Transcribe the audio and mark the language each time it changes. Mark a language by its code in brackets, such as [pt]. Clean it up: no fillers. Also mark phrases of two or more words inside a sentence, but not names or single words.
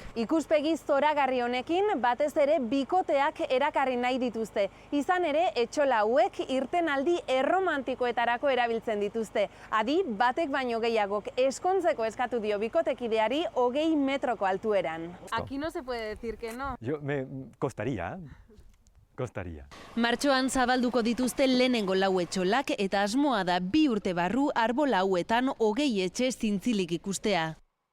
[eu] Ikuspegi zoragarri honekin batez ere bikoteak erakarri nahi dituzte. Izan ere etxola hauek irtenaldi erromantikoetarako erabiltzen dituzte. Adi batek baino gehiagok eskontzeko eskatu dio bikotekideari 20 metroko altueran. [es] Aquí no se puede decir que no. Costaría. [eu] Martxoan zabalduko dituzte lehenengo lau etxolak eta asmoa da 2 urte barru arbola hauetan 20 etxe zintzilik ikustea.